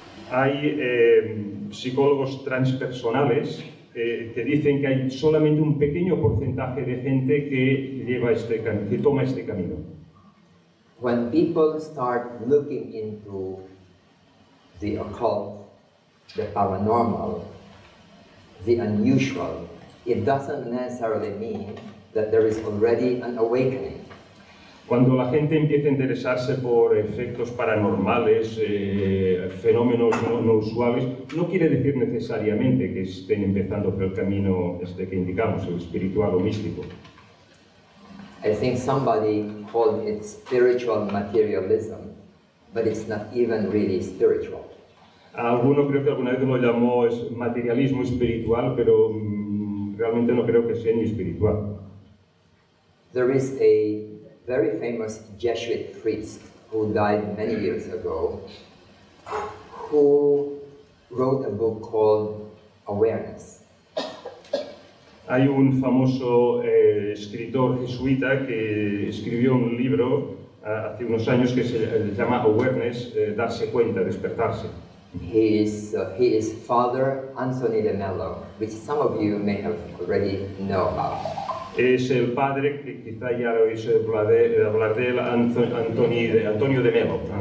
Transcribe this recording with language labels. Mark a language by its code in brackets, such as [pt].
[es] Hay psicólogos transpersonales que dicen que hay solamente un pequeño porcentaje de gente que toma este camino. [en] When people start looking into the occult, the paranormal, the unusual, it doesn't necessarily mean that there is already an awakening. [es] Cuando la gente empieza a interesarse por efectos paranormales, fenómenos no usuales, no quiere decir necesariamente que estén empezando por el camino que indicamos, el espiritual o místico. [en] I think somebody called it spiritual materialism, but it's not even really spiritual. [es] Alguno creo que alguna vez lo llamó materialismo espiritual, pero realmente no creo que sea ni espiritual. [en] There is a very famous Jesuit priest who died many years ago, who wrote a book called Awareness. [es] Hay un famoso escritor jesuita que escribió un libro hace unos años que se llama Awareness, darse cuenta, despertarse. [en] He is Father Anthony de Mello, which some of you may have already know about. [es] Es el padre, que quizá ya oís hablar de él, Antonio de Mello.